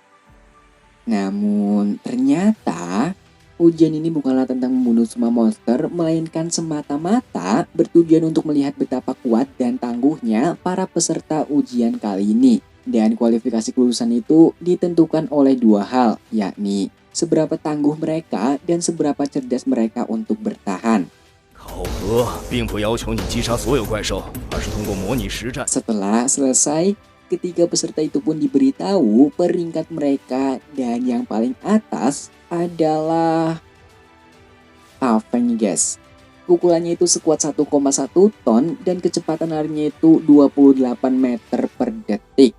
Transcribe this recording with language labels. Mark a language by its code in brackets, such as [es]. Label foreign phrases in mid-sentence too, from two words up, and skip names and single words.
[id] Namun ternyata ujian ini bukanlah tentang membunuh semua monster, melainkan semata-mata bertujuan untuk melihat betapa kuat dan tangguhnya para peserta ujian kali ini. Dan kualifikasi kelulusan itu ditentukan oleh 2 hal, yakni seberapa tangguh mereka dan seberapa cerdas mereka untuk bertahan. [zh] 考核并不要求你击杀所有怪兽，而是通过模拟实战。 [id] Setelah selesai, ketiga peserta itu pun diberitahu peringkat mereka dan yang paling atas adalah Afeng nih guys. Pukulannya itu sekuat 1,1 ton dan kecepatan larinya itu 28 meter per detik.